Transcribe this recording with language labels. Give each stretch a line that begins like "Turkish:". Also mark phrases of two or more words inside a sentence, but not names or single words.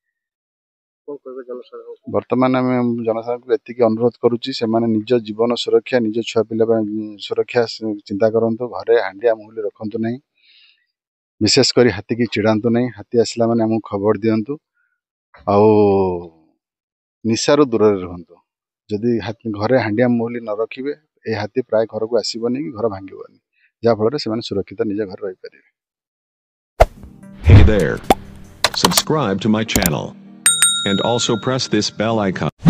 Odia: ବର୍ତ୍ତମାନ ଆମେ ଜନସାଧାରଣଙ୍କୁ ଏତିକି ଅନୁରୋଧ କରୁଛି ସେମାନେ ନିଜ ଜୀବନ ସୁରକ୍ଷା ନିଜ ଛୁଆ ପିଲା ପାଇଁ ସୁରକ୍ଷା ଚିନ୍ତା କରନ୍ତୁ ଘରେ ହାଣ୍ଡିଆ ମହୁଲି ରଖନ୍ତୁ ନାହିଁ ବିଶେଷ କରି ହାତୀକି ଚିଡ଼ାନ୍ତୁ ନାହିଁ ହାତୀ ଆସିଲା ମାନେ ଆମକୁ ଖବର ଦିଅନ୍ତୁ ଆଉ ନିଶାରୁ ଦୂରରେ ରୁହନ୍ତୁ ଯଦି ଘରେ ହାଣ୍ଡିଆ ମହୁଲି ନ ରଖିବେ ଏ ହାତୀ ପ୍ରାୟ ଘରକୁ ଆସିବନି କି ଘର ଭାଙ୍ଗିବନି ଯାହାଫଳରେ ସେମାନେ ସୁରକ୍ଷିତ ନିଜ ଘରେ ରହିପାରିବେ।
English: Hey there. Subscribe to my channel and also press this bell icon.